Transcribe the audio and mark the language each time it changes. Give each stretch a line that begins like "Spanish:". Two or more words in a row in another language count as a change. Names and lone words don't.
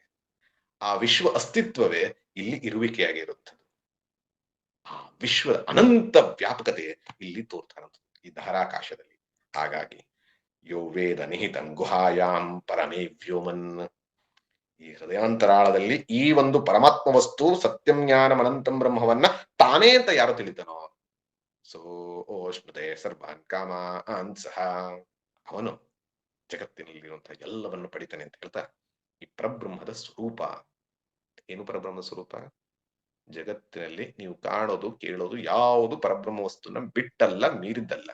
Kannada: ಆ ವಿಶ್ವ ಅಸ್ತಿತ್ವವೇ ಇಲ್ಲಿ ಇರುವಿಕೆಯಾಗಿರುತ್ತದೆ. ಆ ವಿಶ್ವದ ಅನಂತ ವ್ಯಾಪಕತೆ ಇಲ್ಲಿ ತೋರ್ತಾ ಇರುತ್ತದೆ ಈ ಧಾರಾಕಾಶದಲ್ಲಿ. ಹಾಗಾಗಿ
Sanskrit: ಯೋ ವೇದ ನಿಹಿತಂ ಗುಹಾಯಾಂ ಪರಮೇ ವ್ಯೋಮನ್,
Kannada: ಈ ಹೃದಯಾಂತರಾಳದಲ್ಲಿ ಈ ಒಂದು ಪರಮಾತ್ಮ ವಸ್ತು
Sanskrit: ಸತ್ಯಂ ಜ್ಞಾನಂ ಅನಂತಂ
Kannada: ಬ್ರಹ್ಮವನ್ನ ತಾನೇ ಅಂತ ಯಾರು ತಿಳಿತಾನೋ,
Sanskrit: ಸೋ ಓಷ್ಣತೆ ಸರ್ವಾನ್ ಕಾಮಾನ್ ಸಹ,
Kannada: ಅವನು ಜಗತ್ತಿನಲ್ಲಿರುವಂತಹ ಎಲ್ಲವನ್ನು ಪಡಿತಾನೆ ಅಂತ ಹೇಳ್ತಾ, ಈ ಪರಬ್ರಹ್ಮದ ಸ್ವರೂಪ ಏನು? ಪರಬ್ರಹ್ಮ ಸ್ವರೂಪ ಜಗತ್ತಿನಲ್ಲಿ ನೀವು ಕಾಣೋದು ಕೇಳೋದು ಯಾವುದು ಪರಬ್ರಹ್ಮ ವಸ್ತುನ ಬಿಟ್ಟಲ್ಲ, ಮೀರಿದ್ದಲ್ಲ.